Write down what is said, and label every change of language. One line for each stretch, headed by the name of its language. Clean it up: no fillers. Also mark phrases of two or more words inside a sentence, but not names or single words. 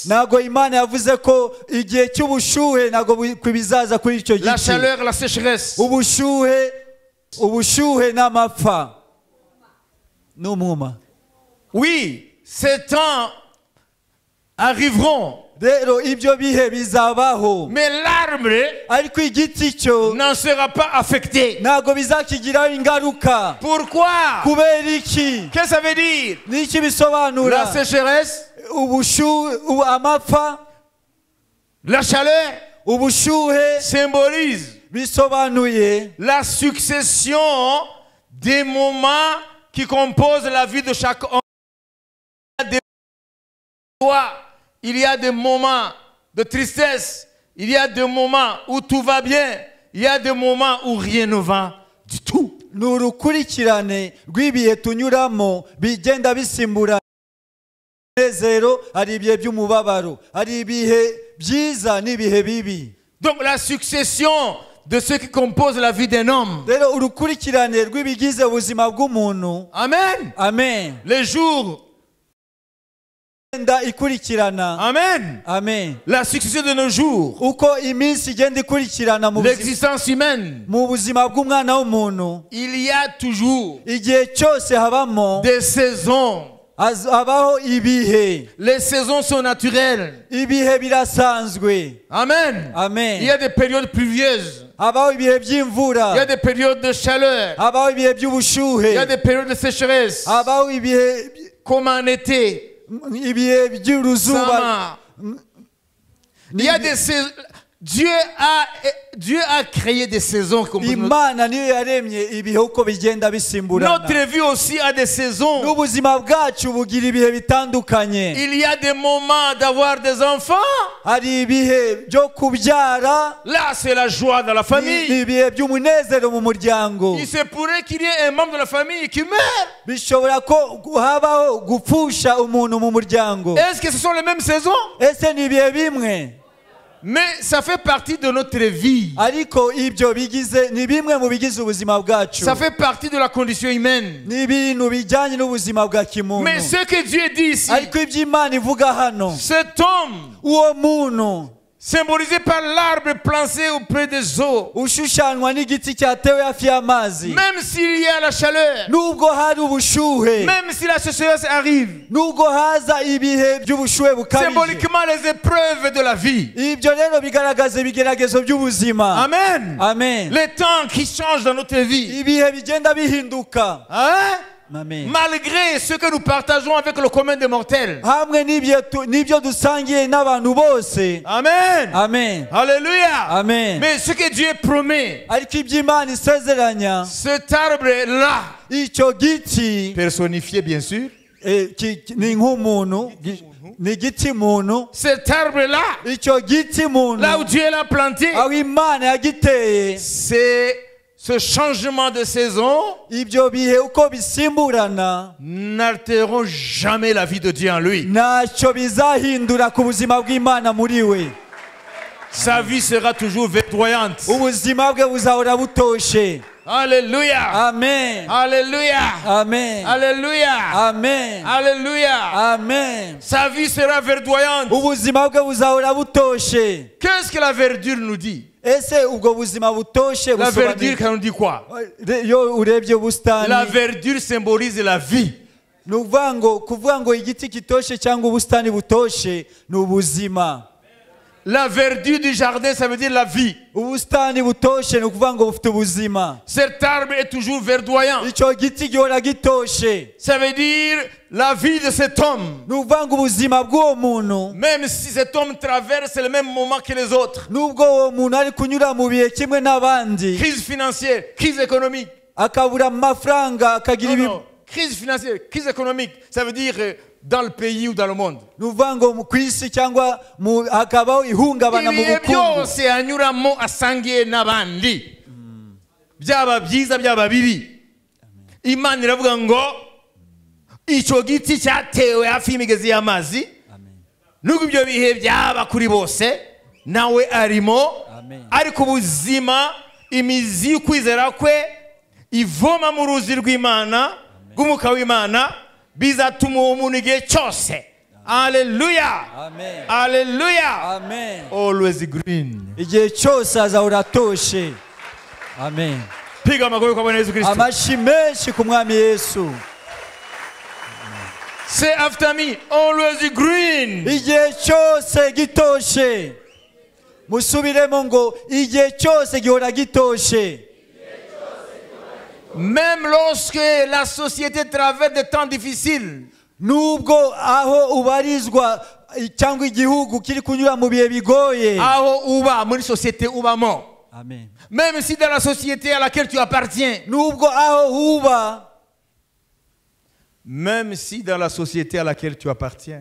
Kinyarwanda: Ntabwo Imana yavuze ko igihe cy'ubushuhe ntabwo bizaza kuri icyo
French: La
Kinyarwanda: giti.
French: chaleur, la sécheresse.
Kinyarwanda: ubushuhe n'amapfa n'umwuma.
French: Oui, ces temps arriveront.
Kinyarwanda: Rero ibyo bihe bizabaho,
French: Mais l'arbre
Kinyarwanda: ariko igiti cyo
French: n'en sera pas affecté.
Kinyarwanda: ntabwo bizakigiraho ingaruka.
French: Pourquoi?
Kinyarwanda: Kubera iki?
French: Qu'est-ce que ça veut dire?
Kinyarwanda: N'iki bisobanura?
French: La sécheresse,
Kinyarwanda: amapfa,
French: la chaleur
Kinyarwanda: ubushuhe
French: symbolise
Kinyarwanda: bisobanuye
French: la succession des moments qui composent la vie de chaque homme. Il y a des moments de tristesse, il y a des moments où tout va bien, il y a des moments où rien ne va du tout.
Kinyarwanda: ni urukurikirane rw'ibihe tunyuramo bigenda bisimbura umunezero, hari ibihe by'umubabaro, hari ibihe byiza n'ibihe bibi.
French: Donc la succession de ce qui compose la vie d'un homme.
Kinyarwanda: Rero urukurikirane rw'ibigize ubuzima bw'umuntu. Amen. Amen.
French: Les jours.
Kinyarwanda: Igenda ikurikirana. Amen. Amen.
French: La succession de nos jours.
Kinyarwanda: Uko iminsi igenda ikurikirana
French: L'existence humaine.
Kinyarwanda: mu buzima bw'umwana w'umuntu,
French: Il y a toujours
Kinyarwanda: igihe cyose habamo
French: des saisons
Kinyarwanda: habaho ibihe.
French: Les saisons sont naturelles.
Kinyarwanda: Ibihe birasanzwe. Amen. Amen.
French: Il y a des périodes pluvieuses.
Kinyarwanda: Habaho ibihe
French: Il y a
Kinyarwanda: by'imvura.
French: des périodes de chaleur.
Kinyarwanda: Habaho ibihe
French: Il y a
Kinyarwanda: by'ubushuhe.
French: des périodes de sécheresse.
Kinyarwanda: Habaho ibihe
French: Comme en été.
Kinyarwanda: ibihe by'uruzuba. Sama.
French: Il y a des saisons. Dieu a créé des saisons comme
Kinyarwanda: Imana niyo yaremye ibihe uko bigenda bisimburana.
French: notre vie aussi a des saisons.
Kinyarwanda: N'ubuzima bwacu bugira ibihe bitandukanye.
French: Il y a des moments d'avoir des enfants.
Kinyarwanda: Hari ibihe byo kubyara.
French: Là, c'est la joie dans la
Kinyarwanda: Ni
French: famille.
Kinyarwanda: ibihe by'umunezero mu muryango.
French: Il se pourrait qu'il y ait un membre de la famille qui meurt.
Kinyarwanda: Bishobora ko habaho gupfusha umuntu mu muryango.
French: Est-ce que ce sont les mêmes saisons?
Kinyarwanda: Ese ni ibihe bimwe?
French: Mais ça fait partie de notre vie.
Kinyarwanda: Ariko ibyo bigize ni bimwe mu bigize ubuzima bwacu.
French: Ça fait partie de la condition humaine.
Kinyarwanda: Ni ibintu bijyanye n'ubuzima bwa kimuntu.
French: Mais ce que Dieu dit ici,
Kinyarwanda: Ariko ibyo Imana ivuga hano,
French: cet homme
Kinyarwanda: uwo muntu
French: symbolisé par l'arbre planté auprès des eaux,
Kinyarwanda: ushushanywa n'igiti cyatewe hafi y'amazi,
French: même s'il y a la chaleur,
Kinyarwanda: nubwo hari ubushuhe,
French: même si la sécheresse arrive,
Kinyarwanda: nubwo haza ibihe by'ubushuhe bukabije,
French: symboliquement les épreuves de la vie.
Kinyarwanda: ibyo rero bigaragaza ibigeragezo by'ubuzima. Amen. Amen.
French: Les temps qui changent dans notre vie.
Kinyarwanda: Ibihe bigenda bihinduka. Hein? Amen.
French: Malgré ce que nous partageons avec le commun des mortels.
Kinyarwanda: Hamwe n'ibyo dusangiye n'abantu bose. Amen. Amen. Alléluia. Amen.
French: Mais ce que Dieu promet,
Kinyarwanda: Ariko ibyo Imana isezeranya,
French: cet arbre-là,
Kinyarwanda: icyo giti
French: personnifié bien sûr,
Kinyarwanda: ni nk'umuntu, ni igiti muntu.
French: cet arbre-là,
Kinyarwanda: Icyo giti muntu,
French: là où Dieu l'a planté,
Kinyarwanda: aho Imana yagiteye,
French: c'est ce changement de saison
Kinyarwanda: ibyo bihe uko bisimburana
French: n'altéreront jamais la vie de Dieu en lui.
Kinyarwanda: ntacyo bizahindura ku buzima bw'Imana muri we.
French: Sa vie sera toujours verdoyante.
Kinyarwanda: Ubuzima bwe buzahora butoshe. Alléluia. Amen. Alléluia. Amen. Alléluia. Amen. Alléluia. Amen.
French: Sa vie sera verdoyante.
Kinyarwanda: Ubuzima bwe buzahora butoshe.
French: Qu'est-ce que la verdure nous dit?
Kinyarwanda: Ese ubwo buzima butoshe
French: La verdure, ça nous dit quoi?
Kinyarwanda: Yo urebye ubusitani,
French: La verdure symbolise la vie.
Kinyarwanda: ni kuvuga ngo igiti kitoshe cyangwa ubusitani butoshe ni ubuzima.
French: La verdure du jardin, ça veut dire la vie.
Kinyarwanda: Ubusitani butoshe ni ukuvuga ngo bufite ubuzima.
French: Cet arbre est toujours verdoyant.
Kinyarwanda: Icyo giti gihora gitoshe.
French: Ça veut dire la vie de cet homme.
Kinyarwanda: Ni ukuvuga ngo ubuzima bw'uwo muntu,
French: Même si cet homme traverse le même moment que les autres.
Kinyarwanda: nubwo uwo muntu ari kunyura mu bihe kimwe n'abandi,
French: Crise financière, crise économique.
Kinyarwanda: akabura amafaranga, akagira
French: Non, crise financière, crise économique, ça veut dire dans le pays ou dans le monde.
Kinyarwanda: ni ukuvuga ngo ku isi cyangwa hakabaho ihungabana mu Ibihe bukungu. byose anyuramo asangiye n'abandi. Byaba byiza byaba bibi. Imana iravuga ngo icyo giti cyatewe hafi y'imigezi y'amazi, nubwo ibyo bihe byaba kuri bose, nawe arimo. Amen. Ariko ubuzima, imizi y'ukwizera kwe ivoma mu ruzi rw'Imana, rw'umwuka w'Imana, bizatuma uwo muntu igihe cyose. Alléluia. Amen. Alléluia. Amen.
English: Always green.
Kinyarwanda: Igihe cyose azahora atoshe. Amen.
Swahili: Piga amaguru kwa Bwana Yesu Kristo.
Kinyarwanda: Amashi menshi ku mwami Yesu.
English: Say after me, always green.
Kinyarwanda: Igihe cyose gitoshe. Musubiremo ngo igihe cyose gihora gitoshe.
French: Même lorsque la société traverse des temps difficiles,
Kinyarwanda: Nubwo aho ubarizwa cyangwa igihugu kiri kunyura mu bihe bigoye. aho uba muri société ubamo, Amen.
French: même si dans la société à laquelle tu appartiens,
Kinyarwanda: Nubwo aho uba,
French: même si dans la société à laquelle tu appartiens,